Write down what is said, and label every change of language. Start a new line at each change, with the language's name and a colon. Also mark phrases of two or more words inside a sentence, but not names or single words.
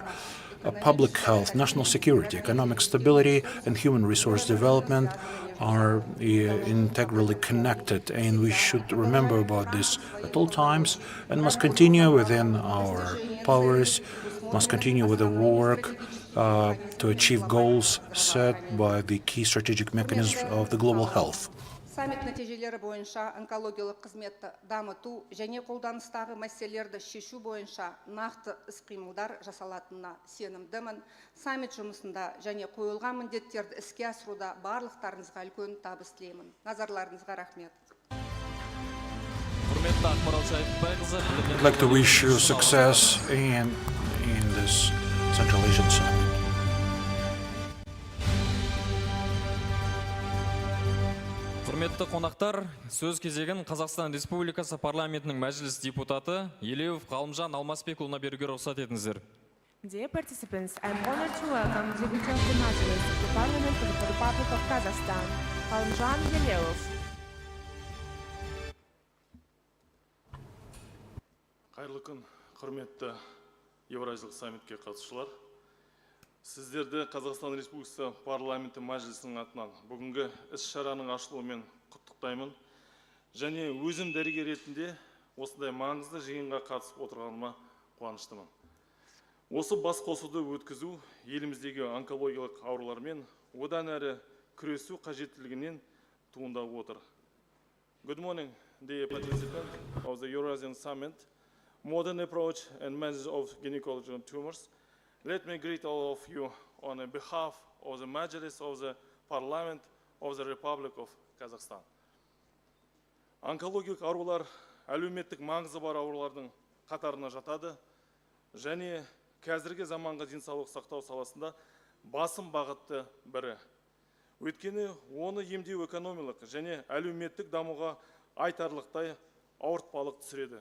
English: Public health, national security, economic stability, and human resource development are integrally connected, and we should remember about this at all times and must continue within our powers, must continue with the work to achieve goals set by the key strategic mechanisms of the global health.
Kazakh: Саммит нәтижелері бойынша онкологиялық қызметті дамыту және қолданыстағы мәселелерді шешу бойынша нақты іс-қимылдар жасалатынына сенімдімін. Саммит жұмысында және қойылған міндеттерді іске асыруда барлықтарыңызға үлкен табыс тілеймін. Назарларыңызға рахмет.
English: I'd like to wish you success in this Central Asian Summit.
Kazakh: Құрметті қонақтар, сөз кезегін Қазақстан Республикасы парламентінің мәжіліс депутаты Елеуов Ғалымжан Алмасбекұлына беруге рұқсат етіңіздер.
English: Dear participants, I am honored to welcome Deputy of the Majlis of the Parliament of the Republic of Kazakhstan, Ғалымжан Елеуов.
Kazakh: Қайырлы күн, құрметті Евразиялық саммитке қатысушылар. Сіздерді Қазақстан Республикасы парламенті мәжілісінің атынан бүгінгі іс-шараның ашылуымен құттықтаймын. Және өзім дәрігер ретінде осындай маңызды жиынға қатысып отырғаныма қуаныштымын. Осы басқосуды өткізу еліміздегі онкологиялық аурулармен одан әрі күресу қажеттілігінен туындап отыр.
English: Good morning, dear participants of the Eurasian Summit, Modern Approach and Management of Gynecological Tumors. Let me greet all of you on behalf of the Majlis of the Parliament of the Republic of Kazakhstan.
Kazakh: Онкологиялық аурулар әлеуметтік маңызы бар аурулардың қатарына жатады және қазіргі заманғы денсаулық сақтау саласында басым бағытты бірі. Өйткені оны емдеу экономикалық және әлеуметтік дамуға айтарлықтай ауыртпалық түсіреді.